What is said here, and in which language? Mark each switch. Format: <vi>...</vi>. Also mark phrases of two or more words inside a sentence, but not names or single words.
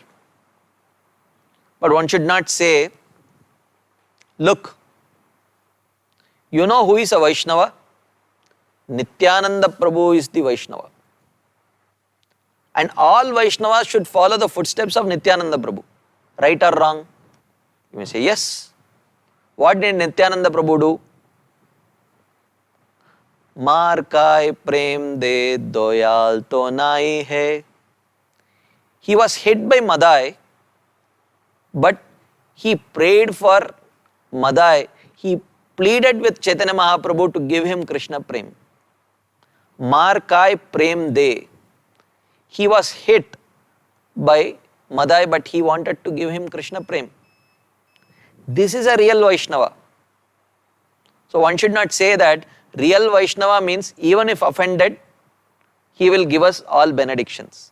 <en>But one should not say, look, you know who is a Vaishnava? Nityananda Prabhu is the Vaishnava. And all Vaishnavas should follow the footsteps of Nityananda Prabhu. Right or wrong? You may say, yes. What did Nityananda Prabhu do?</en> <bn>মার কায় প্রেম দে দোয়াল তো নাই হে.</bn> <en>He was hit by Madai, but he prayed for Madai. He pleaded with Chaitanya Mahaprabhu to give him Krishna Prem.</en> <bn>মার কায় প্রেম দে.</bn> <en>He was hit by Madai, but he wanted to give him Krishna Prem. This is a real Vaishnava. So one should not say that real Vaishnava means even if offended, he will give us all benedictions.</en>